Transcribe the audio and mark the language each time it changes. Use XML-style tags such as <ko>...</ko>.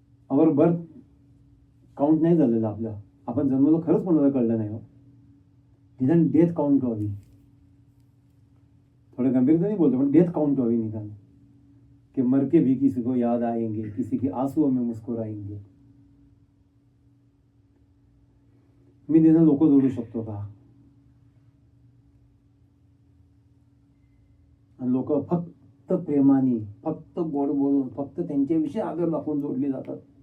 <en>our birth count</en> <mr>नाही झालेलं आपलं. आपण जन्मलो खरंच कोणाला कळलं नाही हो. निदान डेथ काउंट व्हावी. थोडं गंभीरपणे बोलतो, पण डेथ काउंट व्हावी निदान.</mr> <hi>कि मर के भी किसी को याद आएंगे, किसी के आंसुओं में मुस्कुराएंगे.</hi> <mr>मी निदान लोक जोडू शकतो का? आणि लोक फक्त प्रेमाने, फक्त गोड बोलून, फक्त त्यांच्याविषयी आदर दाखवून जोडली जातात.</mr>